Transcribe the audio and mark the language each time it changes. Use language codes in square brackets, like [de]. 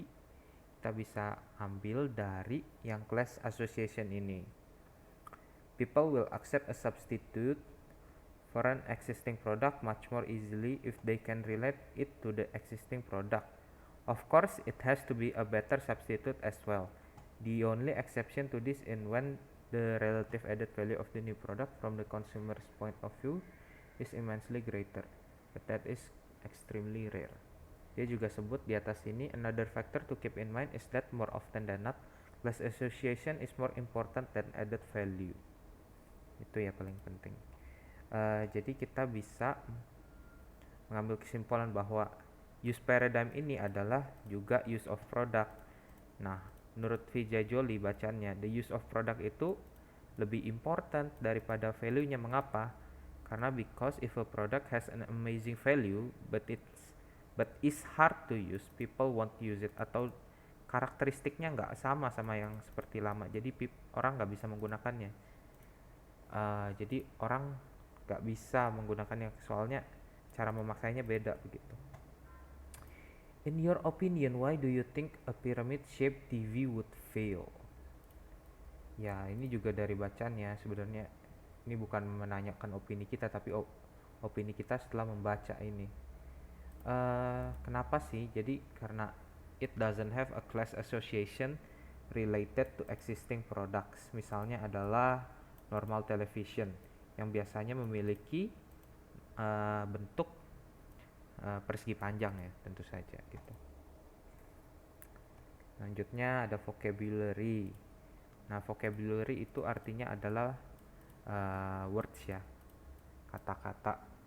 [id] Kita bisa ambil dari yang class association ini. [en] People will accept a substitute for an existing product much more easily if they can relate it to the existing product. Of course, it has to be a better substitute as well. The only exception to this is when the relative added value of the new product from the consumer's point of view is immensely greater, but that is extremely rare. [id] Dia juga sebut di atas ini, [en] another factor to keep in mind is that more often than not, class association is more important than added value. [id] Itu ya paling penting. Jadi kita bisa mengambil kesimpulan bahwa use paradigm ini adalah juga use of product. Nah, menurut Vijay Joly bacanya, [en] the use of product [id] itu lebih important daripada value-nya. Mengapa? [en] Karena because if a product has an amazing value but is hard to use, people won't use it. [id] Atau karakteristiknya nggak sama yang seperti lama, jadi orang nggak bisa menggunakannya. Jadi orang nggak bisa menggunakannya, soalnya cara memakainya beda begitu. [en] In your opinion, why do you think a pyramid-shaped TV would fail? [id] Ya, ini juga dari bacaannya. Sebenarnya ini bukan menanyakan opini kita, tapi opini kita setelah membaca ini. Kenapa sih? Jadi karena [en] it doesn't have a class association related to existing products. [id] Misalnya adalah normal television yang biasanya memiliki bentuk persegi panjang ya, tentu saja gitu. Selanjutnya ada vocabulary. Nah, vocabulary itu artinya adalah words ya, kata-kata.